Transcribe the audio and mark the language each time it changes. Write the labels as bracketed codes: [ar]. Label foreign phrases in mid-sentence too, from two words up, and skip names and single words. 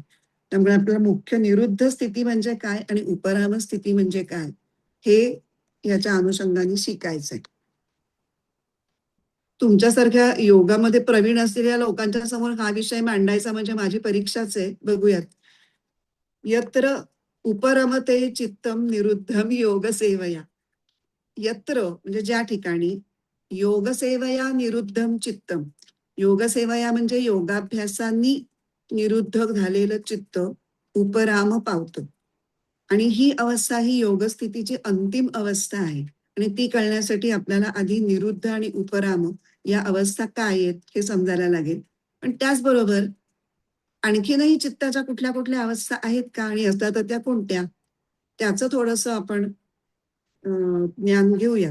[mr] त्यामुळे आपल्याला मुख्य निरुद्ध स्थिती म्हणजे काय आणि उपराम स्थिती म्हणजे काय हे याच्या अनुषंगाने शिकायचंय. तुमच्यासारख्या योगामध्ये प्रवीण असलेल्या लोकांच्या समोर हा विषय मांडायचा म्हणजे माझी परीक्षाच आहे. बघूयात. [sa] यत्र उपरमते चित्तम निरुद्धम योग सेवया. [mr] यत्र म्हणजे ज्या ठिकाणी [sa] योगसेवया निरुद्धम चित्तम, [mr] योगसेवया म्हणजे योगाभ्यासांनी निरुद्ध झालेलं चित्त उपराम पावतं. आणि ही अवस्था ही योगस्थितीची अंतिम अवस्था आहे आणि ती कळण्यासाठी आपल्याला आधी निरुद्ध आणि उपराम या अवस्था काय आहेत हे समजायला लागेल. पण त्याचबरोबर आणखीनही चित्ताच्या कुठल्या कुठल्या अवस्था आहेत का आणि असतात तर त्या कोणत्या त्याचं थोडंसं आपण ज्ञान घेऊया.